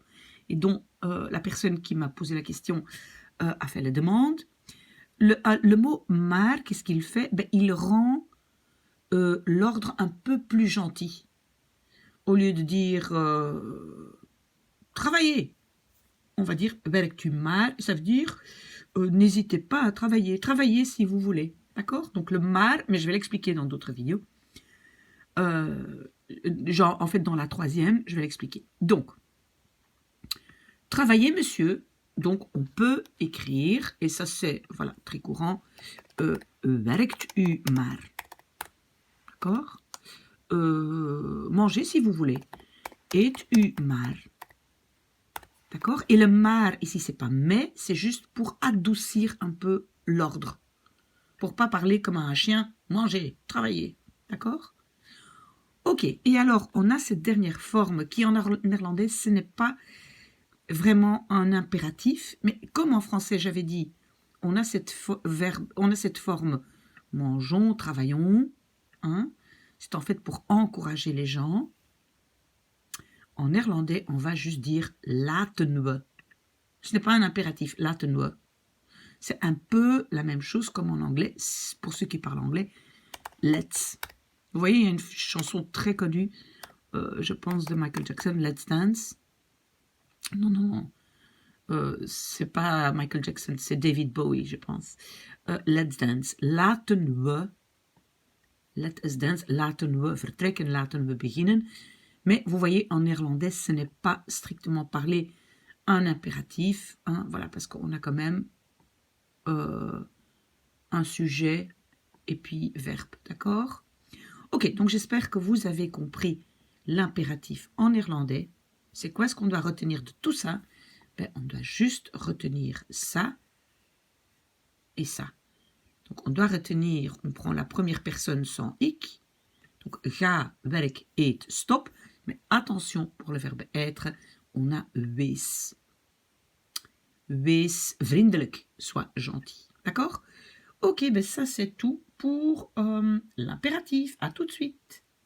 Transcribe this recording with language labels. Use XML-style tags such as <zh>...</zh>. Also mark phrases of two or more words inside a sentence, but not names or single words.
<fr>Et dont la personne qui m'a posé la question a fait la demande. Le mot maar, qu'est-ce qu'il fait? Ben, il rend l'ordre un peu plus gentil. Au lieu de dire travailler, on va dire</fr> <nl>werkt u maar.</nl> <fr>Ça veut dire n'hésitez pas à travailler. Travaillez si vous voulez. D'accord? Donc le maar, mais je vais l'expliquer dans d'autres vidéos. Genre, en fait, dans la troisième, je vais l'expliquer. Donc, travaillez, monsieur. Donc, on peut écrire, et ça c'est, voilà, très courant,</fr> <nl>werkt u maar.</nl> <fr>D'accord? Mangez si vous voulez.</fr> <nl>Eet u maar.</nl> <fr>D'accord? Et le maar, ici, c'est pas mais, c'est juste pour adoucir un peu l'ordre. Pour pas parler comme un chien, mangez, travaillez. D'accord? Ok, et alors, on a cette dernière forme qui, en néerlandais, ce n'est pas vraiment un impératif, mais comme en français, j'avais dit, on a cette forme mangeons, travaillons, hein? C'est en fait pour encourager les gens. En néerlandais, on va juste dire</fr> <nl>laten we.</nl> <fr>Ce n'est pas un impératif,</fr> <nl>laten we.</nl> <fr>C'est un peu la même chose comme en anglais, pour ceux qui parlent anglais, let's. Vous voyez, il y a une chanson très connue, je pense, de Michael Jackson, Let's Dance. Non, c'est pas Michael Jackson, c'est David Bowie, je pense.</fr> <en>Let's Dance,</en> <nl>laten we,</nl> <en>let us dance,</en> <nl>laten we vertrekken, laten we beginnen.</nl> <fr>Mais vous voyez, en néerlandais, ce n'est pas strictement parlé un impératif, hein, voilà, parce qu'on a quand même un sujet et puis verbe, d'accord? Ok, donc j'espère que vous avez compris l'impératif en néerlandais. C'est quoi ce qu'on doit retenir de tout ça? Ben, on doit juste retenir ça et ça. Donc on doit retenir, on prend la première personne sans ik.</fr> <nl>Donc ga, werk, eet, stop.</nl> <fr>Mais attention, pour le verbe être, on a wees.</fr> <nl>wees vriendelijk,</nl> <fr>sois gentil. D'accord? Ok, ben ça c'est tout pour l'impératif. À tout de suite.</fr>